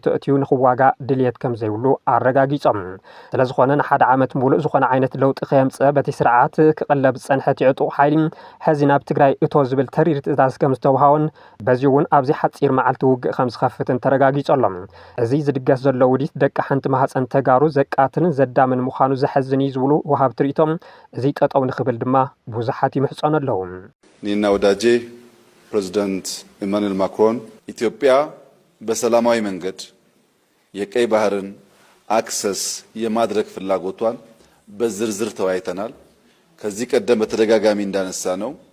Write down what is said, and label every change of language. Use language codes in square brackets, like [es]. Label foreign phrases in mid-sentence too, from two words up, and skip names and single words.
[ti] እትዩ ንኽዋጋእ ድልየት ከም ዘይብሉ ኣረጋጊፆም ስለዝኾነ ንሓደ ዓመት ሙሉእ ዝኾነ ዓይነት ለውጢ ከየምፅእ በቲ ስርዓት ክቕለብ ፀንሐት ዕጡቕ ሓይሊ ሕዚ ናብ ትግራይ እቶ ዝብል ተሪር ትእዛዝ ከም ዝተውሃቦን በዚ እውን ኣብዚ ሓፂር መዓልቲ ውግእ ከም ዝኸፍትን ተረጋጊፆሎም እዚ ዝድገስ ዘሎ ውዲት ደቂ ሓንቲ ማህፀን ተጋሩ ዘቃትልን ዘዳምን ምዃኑ ዘሕዝን እዩ ዝብሉ ወሃብ ትርኢቶም እዚ ጠጠው ንኽብል ድማ ብዙሓት ይምሕፀኑ ኣለዉ [am] እኔና ወዳጄ ፕሬዚዳንት ኢማኑኤል ማክሮን ኢትዮጵያ በሰላማዊ መንገድ የቀይ ባህርን አክሰስ የማድረግ ፍላጎቷን በዝርዝር ተወያይተናል ከዚህ ቀደም በተደጋጋሚ እንዳነሳ ነው